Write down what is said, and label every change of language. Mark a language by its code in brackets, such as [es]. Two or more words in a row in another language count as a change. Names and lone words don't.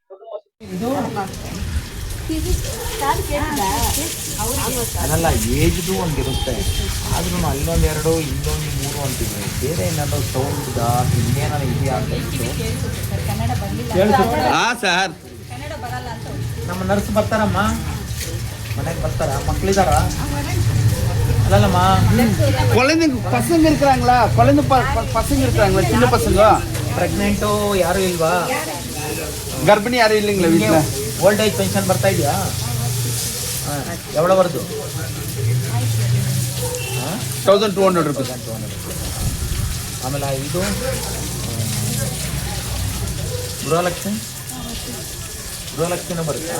[kn] ಅದಲ್ಲ, ಏಜ್ದು ಒಂದಿರುತ್ತೆ, ಆದ್ರೂ ಅಲ್ಲೊಂದ್ 2 ಇಲ್ಲೊಂದು 3 ಅಂತಿದ್ರೆ ಬೇರೆ ಏನಾದ್ರು ಸೌಂಡ್ ಇನ್ನೇನಾದ್ರು ಇದೆಯಾ ಅಂತ ಸರ್. ನಮ್ಮ ನರ್ಸ್ ಬರ್ತಾರಮ್ಮ, ಮನೆಗೆ ಬರ್ತಾರ, ಮಕ್ಳಿದಾರ? ಅಲ್ಲಲ್ಲಮ್ಮ, [ta] குழந்தைங்க பசங்க இருக்கிறாங்களா? பசங்க இருக்கிறாங்களா? சின்ன பசங்க [kn] ಪ್ರೆಗ್ನೆಂಟು ಯಾರು ಇಲ್ವಾ? [ta] கர்ப்பிணி யாரும் இல்லைங்களா வீட்டுல? [en] old age pension [kn] ಬರ್ತಾ ಇದೆಯಾ? ಎವಳವರೆದು? 1200 ರೂಪಾಯಿ. ಆಮೇಲೆ ಇದು ಗೃಹಲಕ್ಷ್ಮಿನೂ ಬರುತ್ತಾ?